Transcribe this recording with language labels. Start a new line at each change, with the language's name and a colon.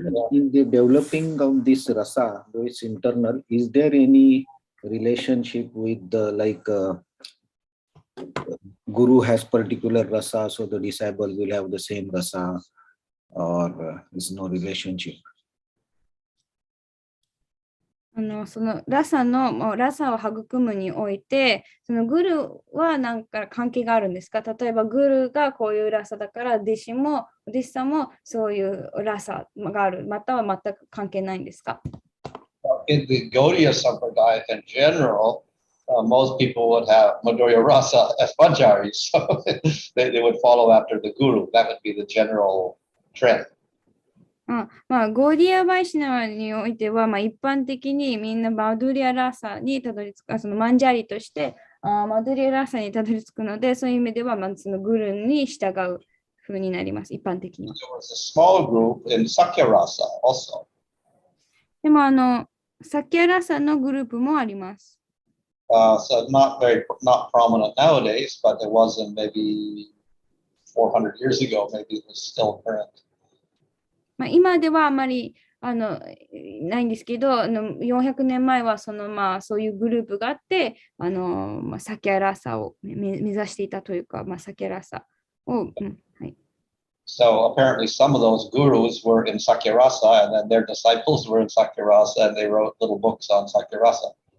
English: In the developing of this rasa, though it's internal, is there any relationship with the Guru has particular rasa, so the disciple will have the same rasa, or is no relationship?
Japanese: そのラサを育むにおいて、そのグルは何か関係があるんですか？例えばグルがこういうラサだから弟子さんもそういうラサがある、または全く関係ないんですか？
English: In the Gaudiya Sampradaya in general, most people would have Madhurya Rasa as Pancharis, so they would follow after the Guru. That would be the general trend.
Japanese: ゴーディア・バイシナワにおいては、一般的にみんなバドゥリア・ラサにたどり着く、そのマンジャリとしてマドゥリアラサにたどり着くので、そういう意味では、まあ、そのグルに従う風になります、一般的には。
English: There was a small group in Sakyarasa also.
Japanese: でも、サキャラサのグループもあります。
English: So not prominent nowadays, but there wasn't maybe 400 years ago, maybe it was still current.
Japanese: まあ、今ではあまりないんですけど、400年前はまあ、そういうグループがあって、まあ、サキャラサを目指していたというか、まあ、サキャラサを、はい。
English: So apparently some of those gurus were in Sakyarasa and then their disciples were in Sakyarasa and they wrote little books on Sakyarasa.